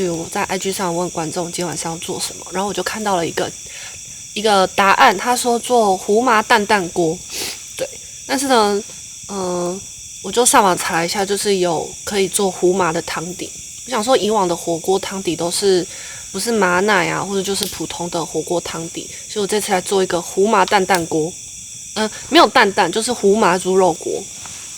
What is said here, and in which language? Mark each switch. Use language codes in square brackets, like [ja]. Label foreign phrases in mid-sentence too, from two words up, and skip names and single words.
[zh] 於我在 IG 上問觀眾今天晚上要做什麼，然後我就看到了一個答案，他說做胡麻蛋蛋鍋，對，但是呢，我就上網查了一下，就是有可以做胡麻的湯底。我想說以往的火鍋湯底都是不是麻奶啊，或者就是普通的火鍋湯底，所以我這次來做一個胡麻蛋蛋鍋，沒有蛋蛋，就是胡麻豬肉鍋。